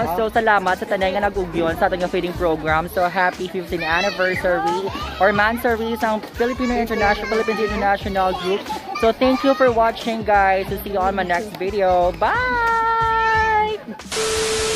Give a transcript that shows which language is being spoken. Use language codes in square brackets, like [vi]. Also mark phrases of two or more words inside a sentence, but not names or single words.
[hil] So salamat sa tanay nga nag-ugyon sa ating [en] feeding program. So happy 15th anniversary or mansary sa Philippines International Group. So thank you for watching guys. So see you on my next video. Bye!